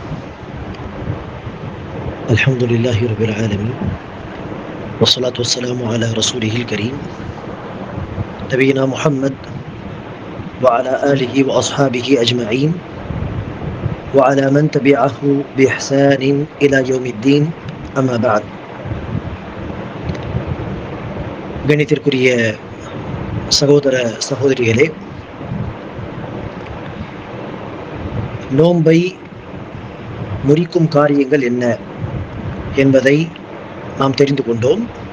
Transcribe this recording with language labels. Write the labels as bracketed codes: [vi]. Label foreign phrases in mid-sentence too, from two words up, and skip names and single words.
[ar] الحمد لله رب العالمين، والصلاة والسلام على رسوله الكريم نبينا محمد وعلى آله وأصحابه أجمعين وعلى من تبعه بإحسان إلى يوم الدين. أما بعد. [ta] கணித்திற்குரிய சகோதர சகோதரிகளே, நோன்பை முறிக்கும் காரியங்கள் என்ன என்பதை நாம் தெரிந்து கொண்டோம்.